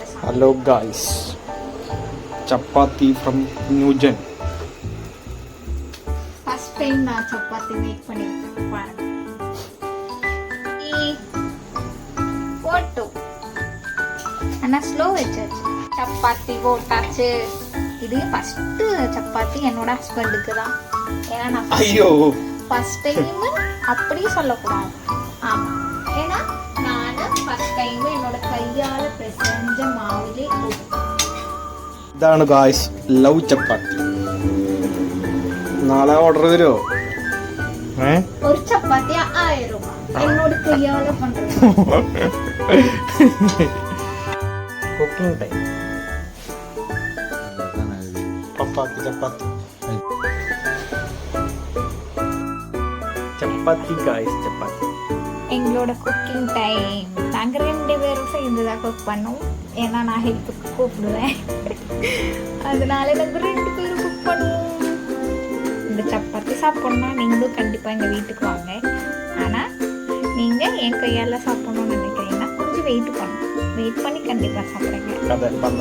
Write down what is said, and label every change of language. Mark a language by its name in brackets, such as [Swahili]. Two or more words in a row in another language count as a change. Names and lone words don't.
[English] Hello guys, chapati from Newgen. First time [Tamil] நான் சப்பாத்தி மேக் பண்ணிருக்கேன் பாருங்க. போட்டோ ஆனா ஸ்லோ வச்சாச்சு. சப்பாத்தி போட்டாச்சு. இது ஃபர்ஸ்ட் சப்பாத்தி என்னோட ஹஸ்பண்டுக்கு தான். ஏன்னா நான் ஐயோ [English] first time [Tamil] அப்படி சொல்லக்கூடாது. ஆமா, ஏன்னா நான் [English] first time [Tamil] என்னோட கையால பிசைஞ்ச மாவுலே [Malayalam] ഇതാണ് [English] guys love [Malayalam] ചപ്പാത്തി. നാളെ ഓർഡർ തരുമോ? ഒരു ചപ്പാത്തി 1000 രൂപ എന്നോട് [Tamil] கையால பண்றது. [English] Cooking time. [Malayalam] ചപ്പാത്തി ചപ്പാത്തി ചപ്പാത്തി ഗായ്സ് ചപ്പാത്തി. [Tamil] எங்களோட [English] cooking time. [Tamil] நாங்கள் 2 பேரும் சேர்ந்து தான் குக் பண்ணோம். ஏன்னா நான் ஹெல்ப்புக்கு கூப்பிடுவேன், அதனால நாங்கள் 2 பேரும் குக் பண்ணுவோம். இந்த சப்பாத்தி சாப்பிட்ணுன்னா நீங்களும் கண்டிப்பாக எங்கள் வீட்டுக்கு வாங்க. ஆனால் நீங்கள் என் கையால் சாப்பிட்ணுன்னு நினைக்கிறீங்கன்னா கொஞ்சம் வெயிட் பண்ணி கண்டிப்பாக சாப்பிடுங்க.